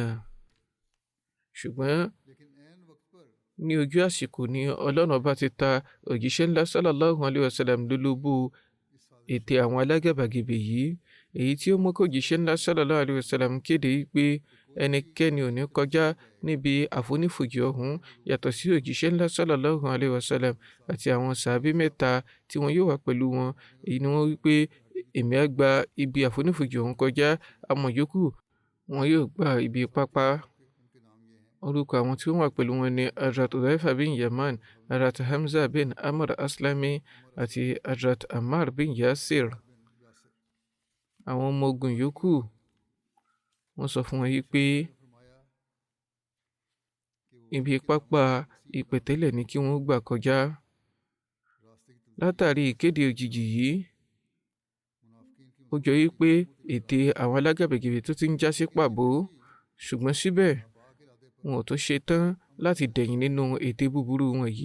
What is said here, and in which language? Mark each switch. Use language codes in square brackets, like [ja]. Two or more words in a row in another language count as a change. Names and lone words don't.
[yo] Ṣùgbọ́n ní ojú àsìkò ni Ọlọ́run bá ti ta òjíṣẹ́ ńlá [ar] صلى الله عليه وسلم [yo] lólobó ète àwọn alágàbàgebè yìí, èyí tí ó mú kó òjíṣẹ́ ńlá [ar] صلى الله عليه وسلم [yo] kéde pé ẹnikẹ́ni ò ní kọjá níbi àfonífojì ọ̀hún yàtọ̀ sí òjíṣẹ́ ńlá [ar] صلى الله عليه وسلم [yo] àti àwọn sàábé mẹ́ta tí wọn yóò wà pẹ̀lú wọn. Èyí ni wọ́n wí pé èmi á gba ibi àfonífojì ọ̀hún kọjá, àwọn yòókù wọn yóò gba ibi pápá. Orúkọ àwọn tí wọ́n wà pẹ̀lú wọn ni Hazrat Hudhaifa bin Yaman, Hazrat Hamza bin Amr Aslami àti Hazrat Ammar bin Yasir. Àwọn ọmọ ogun yòókù wọ́n sọ fún wọn yìí pé ibi pápá ìpẹ̀tẹ́lẹ̀ ni kí wọ́n gbà kọjá. Látàrí ìkéde òjijì yìí, ó jọ yìí pé ète àwọn alágàbàgebè tó ti ń já sí pàbó, ṣùgbọ́n síbẹ̀ wọn ò tó ṣe tán láti dẹ̀yìn nínú ète búburú wọn yìí.